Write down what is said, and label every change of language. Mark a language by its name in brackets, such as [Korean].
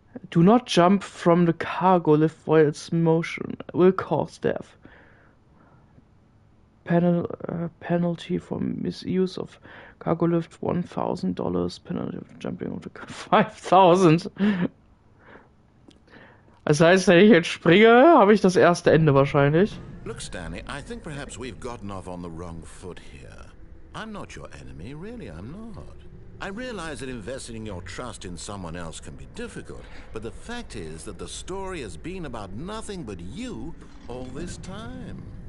[English] Do not jump from the cargo lift while its motion will cause death. Penalty for misuse of cargo lift $1,000. Penalty for jumping of the $5,000. [German] Das heißt, wenn ich jetzt springe, habe ich das erste Ende wahrscheinlich. [English] Look, Stanley, I think perhaps we've gotten off on the wrong foot here. I'm not your enemy, really, I'm not. I realize that investing your trust in someone else can be difficult, but the fact is that the story has been about nothing but you all this time.